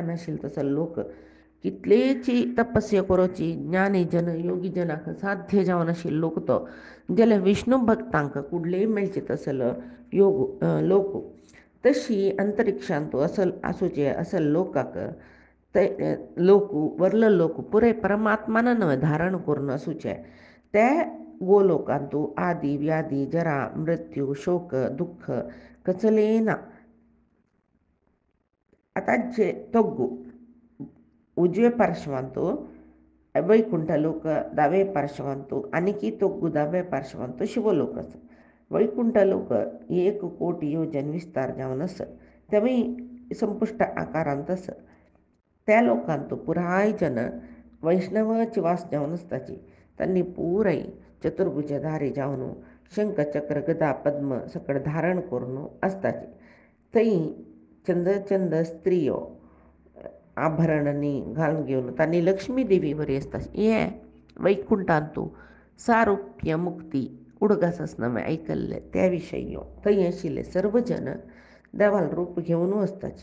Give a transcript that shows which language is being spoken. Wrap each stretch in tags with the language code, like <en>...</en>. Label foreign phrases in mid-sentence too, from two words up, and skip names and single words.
<kok>नाशिल्ले तसल लोक कितलेची तपस्या करची ज्ञानी जन योगी जनाक साध्य जावन आशिल्लो लोक तो जाल्यार विष्णू भक्तांक कुडलेय मेळचे तसल लोक तशी अंतरिक्षांत असल आसूचे असल लोकाक ते लोक वरलो लोक पुराय परमात्मान धारण करून आसूचे ते गोलोकांत आदी व्याधी जरा मृत्यू शोक दुःख कसले ना आतांचे तग्गू उजवे पार्श्वांत वैकुंठ लोक दावे पार्श्वांत आनीकी तग्गू दावे पार्श्वांत शिवलोक आसा वैकुंठ लोक 1 कोटी योजन विस्तार जावन आसा तेवूय संपुश्ट आकारांत आसा त्या लोकांत पुराय जन वैष्णवाची वास जावन आसताची तांणी पुराय चतुर्भुजधारी जावन शंख चक्र गदा पद्म सकड धारण करून आसताची थंय चंद स्त्रियो आभरणांनी घालून घेवन तांणी लक्ष्मी देवी बरी आसता हे वैकुंठांत सारुप्य मुक्ती उडगास आसना आयकल्ले त्या विशयी थंय आशिल्ले सर्व जन देवाल रूप घेवन वचताचे</kok>